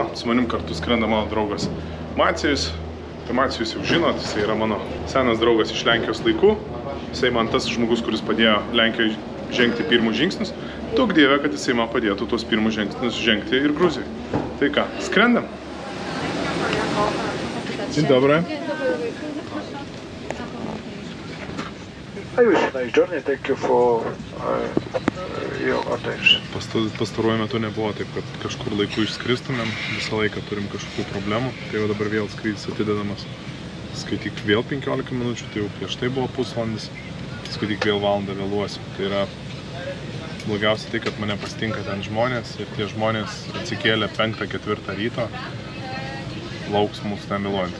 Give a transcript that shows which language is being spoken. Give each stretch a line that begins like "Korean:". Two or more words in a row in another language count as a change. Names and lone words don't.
Lithuanian: Su manim kartu skrenda mano draugas Macijus. Tai Macijus jau žinot, jisai yra mano senas draugas iš Lenkijos laikų. Jisai man tas žmogus, kuris padėjo Lenkijoje žengti pirmus žingsnius. Daug dievė, kad jisai man padėtų tuos pirmus žingsnius žengti ir Gruzijai. Tai ką, skrendam?
Polish: Dzień dobry.
English: I wish you a nice journey. Thank you for your attention.
Lithuanian: Pastaruoju metu nebuvo taip, kad kažkur laiku išskristumėm. Visą laiką turim kažkokių problemų. Tai jau dabar vėl skrydis atidedamas. Skaityk vėl 15 minučių, tai jau prieš tai buvo pusvalandis. Skaityk vėl valandą vėluosiu. Tai yra blogiausia tai, kad mane pasitinka ten žmonės ir tie žmonės atsikėlė 5-4 ryto, lauks mūsų ten vėluojant.